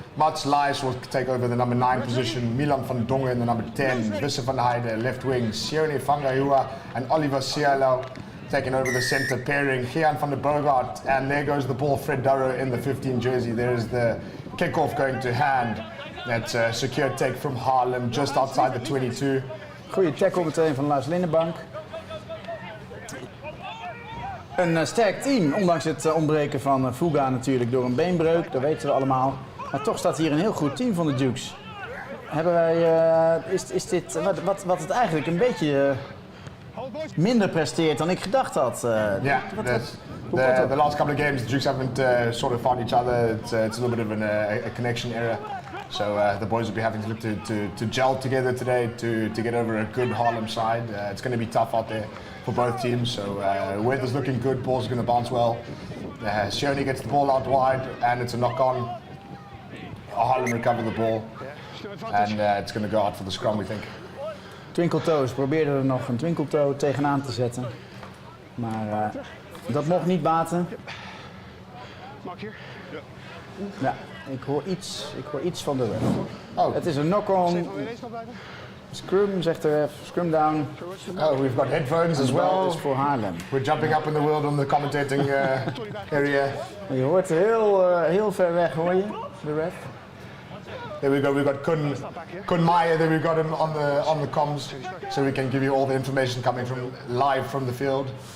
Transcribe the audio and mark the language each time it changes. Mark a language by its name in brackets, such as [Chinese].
[English] Mats Leijs will take over the number 9 position, Milan van Dongen in the number 10, Wisse van Heide left wing, Sione Fangahua and Oliver Cielo taking over the centre pairing, Gian van der Bogart, and there goes the ball, Fred Durrow in the 15 jersey. There is the kick-off going to hand. That's a secure take from Haarlem, just outside the 22. [Dutch] Goeie tackle meteen van Lars Lindenbank. Een sterk team, ondanks het ontbreken van Fuga natuurlijk door een beenbreuk, dat weten we allemaal. Maar toch staat hier een heel goed team van de Dukes. Hebben wij, is dit wat het eigenlijk een beetje minder presteert dan ik gedacht had? [English] The last couple of games, the Dukes haven't sort of found each other. It's a little bit of a connection error. So the boys will be having to look to gel together today to get over a good Haarlem side. It's going to be tough out there for both teams. So weather's looking good, ball's going to bounce well. Sione gets the ball out wide and it's a knock-on. Haarlem recover the ball and it's going to go out for the scrum, we think. [Dutch] Twinkeltoes probeerde er nog een twinkeltoe tegenaan te zetten. Maar dat mocht niet baten. Ja, ik hoor iets van de ref. Oh. Het is een knock-on. Scrum, zegt de ref. Scrum down. [English] Oh, we've got headphones as well. [Dutch] Dat is voor Haarlem. [English] We're jumping up in the world on the commentating area. [Dutch] Je hoort heel ver weg, hoor je, de ref. [English] There we go, we've got Kun Maier, there we've got him on the comms, so we can give you all the information coming live from the field.